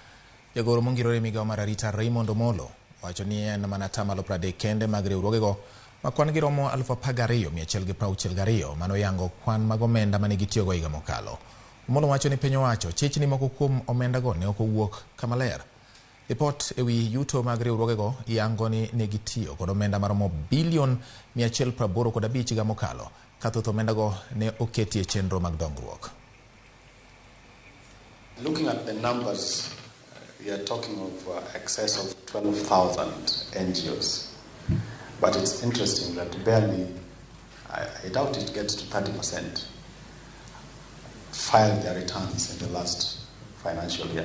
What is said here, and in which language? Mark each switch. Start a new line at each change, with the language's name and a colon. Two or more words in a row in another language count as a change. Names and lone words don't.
Luo (Kenya and Tanzania): Jagoro mongirore migawo mar arita Raymond Omolo wacho ni en mana tamalo 30 kende mag riwruogego ma kwan giromo 12,162 mano yango kwan mag omenda mane gitiyogo higa mokalo. Omolo wacho ni piny owacho chich ni moko kuom omendago ne ok owuok kama ler. Report ewi yuto mag riwruogego yango ni ne gitiyo kod omenda maromo bilion 185 higa mokalo ka thoth omendago ne oketi e chenro mag dongruok.
English: Looking at the numbers, we are talking of excess of 12,000 NGOs. But it's interesting that barely, I doubt it gets to 30%, filed their returns in the last financial year.